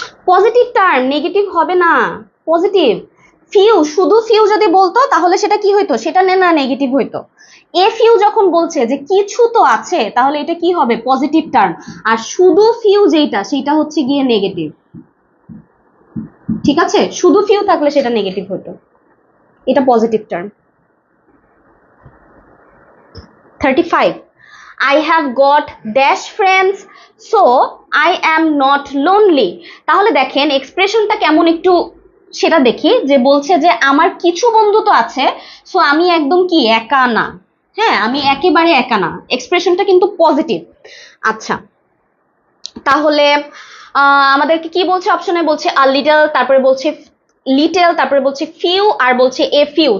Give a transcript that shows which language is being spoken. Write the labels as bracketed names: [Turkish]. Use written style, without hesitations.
[Bangla] Positive term, negative হবে না, positive. Few, শুধু ফিউ যদি বলতো তাহলে সেটা কি হইতো, সেটা না নেগেটিভ হইতো। এ ফিউ যখন বলছে যে কিছু তো আছে, তাহলে এটা কি হবে, পজিটিভ টার্ম। আর শুধু ফিউ যেটা, সেটা হচ্ছে গিয়ে নেগেটিভ। ঠিক আছে, শুধু ফিউ থাকলে সেটা নেগেটিভ হতো, এটা positive term. [English] 35, I have got dash friends so I am not lonely। [Bangla] তাহলে দেখেন এক্সপ্রেশনটা কেমন একটু সেটা দেখি, যে বলছে যে আমার কিছু বন্ধু তো আছে, সো আমি একদম কি একা না। হ্যাঁ, আমি একেবারে একা না, এক্সপ্রেশনটা কিন্তু পজিটিভ। আচ্ছা, তাহলে আমাদেরকে কি বলছে অপশনে, বলছে আ লিটল, তারপরে বলছে লিটেল, তারপরে বলছে ফিউ, আর বলছে এ ফিউ।